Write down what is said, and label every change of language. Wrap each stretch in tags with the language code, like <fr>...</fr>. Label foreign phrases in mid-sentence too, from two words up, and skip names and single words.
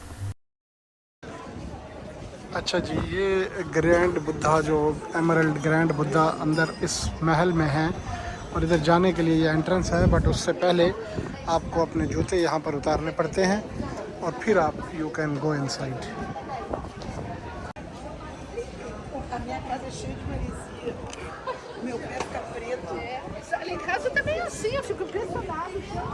<hi>अच्छा जी, ये ग्रैंड बुद्धा जो एमरल्ड ग्रैंड बुद्धा अंदर इस महल में है और इधर जाने के लिए ये एंट्रेंस है, बट उससे पहले आपको अपने जूते यहाँ पर उतारने पड़ते हैं और फिर आप</hi> <en>you can go inside.</en> <pt>A minha casa é cheia de maresia. Meu pé fica preto. Lá em casa também é assim, eu fico impressionado.</pt>